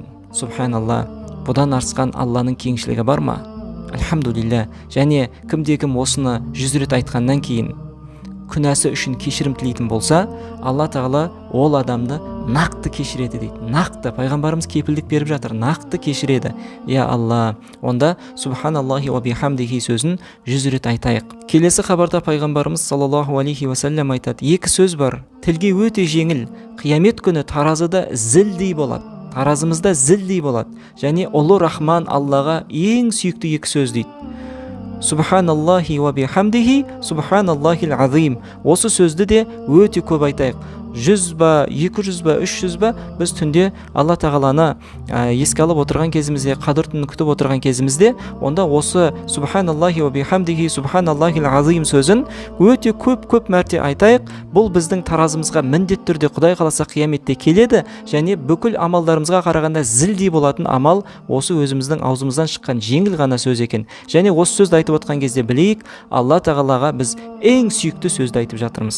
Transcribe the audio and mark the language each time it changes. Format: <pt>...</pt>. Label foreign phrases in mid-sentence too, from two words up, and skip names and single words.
<kk>Субханалла, бұдан артқан Алланың кеңшілігі бар ма? Альхамдулилля. Және кім осыны 100 рет айтқаннан кейін күнәсі үшін кешірім тілейтін болса, Алла Тағала ол адамды нақты кешіреді дейді. Нақты, пайғамбарымыз кепілдік беріп жатыр, нақты кешіреді. Я Алла, онда</kk> <ar>سبحان الله وبحمده</ar> <kk>сөзін 100 рет айтайық. Келесі хабарда пайғамбарымыз</kk> <ar>صلى الله عليه وسلم</ar> <kk>айтады: екі сөз бар, тілге өте жеңіл, қиямет күні таразыда зілдей болады. Таразымызда зілдей болады. Және ұлы Рахман Аллаға ең сүйікті екі сөз дейді.</kk> <ar>سبحان الله وبحمده سبحان الله العظيم.</ar> <kk>Осы сөзді де өте көп айтайық. 100 ба, 200 ба, 300 ба біз түнде Алла тағаланы еске алып отырған кезімізде, қадір түнін күтіп отырған кезімізде, онда осы</kk> <ar>سبحان الله وبحمده سبحان الله العظيم</ar> <kk>сөзін өте көп мәрте айтайық. Бұл біздің таразымызға міндетті түрде Құдай қаласа қияметте келеді, және бүкіл амалдарымызға қарағанда зілдей болатын амал осы өзіміздің аузымыздан шыққан жеңіл ғана сөз екен. Және осы сөзді айтып отқан кезде білейік, Алла тағалаға біз ең сүйікті сөзді айтып жатырмыз.</kk>